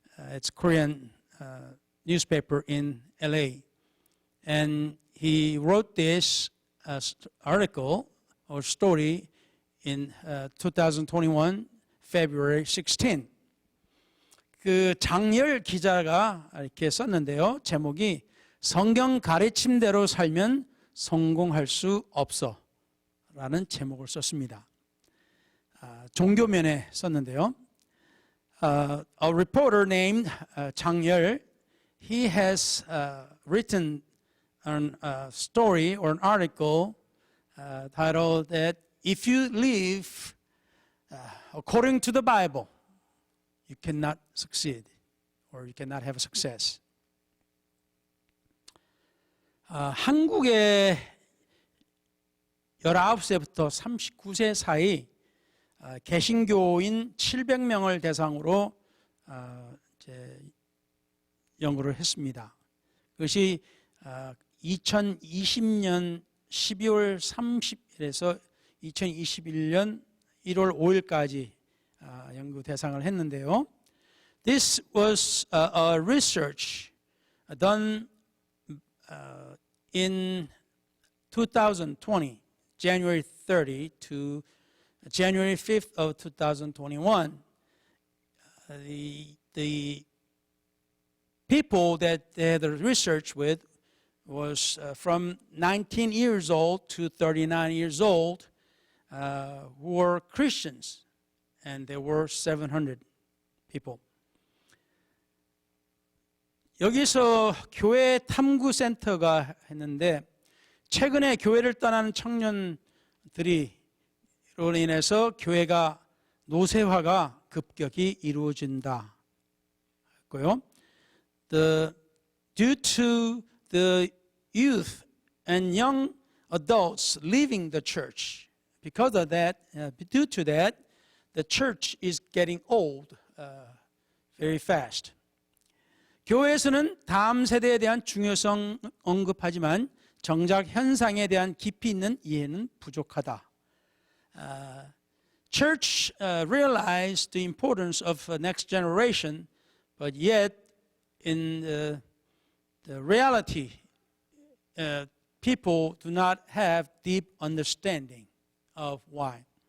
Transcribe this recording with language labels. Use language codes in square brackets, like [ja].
[en] It's Korean newspaper in LA. And he wrote this article or story in 2021, February 16. [ko] 그 장열 기자가 이렇게 썼는데요. 제목이 성경 가르침대로 살면 성공할 수 없어 라는 제목을 썼습니다. 종교면에 썼는데요. [en] A reporter named 장열, he has written a story or an article titled that if you live according to the Bible, you cannot succeed or you cannot have success. [ko] 한국에 19세부터 39세 사이 개신교인 700명을 대상으로 연구를 했습니다. 그것이 2020년 12월 30일에서 2021년 1월 5일까지 연구 대상을 했는데요. [en] This was a research done in 2020, January 30 to January 5th of 2021. The people that they had the research with was from 19 years old to 39 years old who were Christians, and there were 700 people. [ko] 여기서 교회 탐구센터가 했는데 최근에 교회를 떠나는 청년들이 로 인해서 교회가 노쇠화가 급격히 이루어진다 했고요. [en] Due to the youth and young adults leaving the church, because of that, due to that, the church is getting old very fast. [ko] 교회에서는 다음 세대에 대한 중요성 언급하지만 정작 현상에 대한 깊이 있는 이해는 부족하다. [en] Church realized the importance of the next generation, but yet in the reality, people do not have deep understanding of why.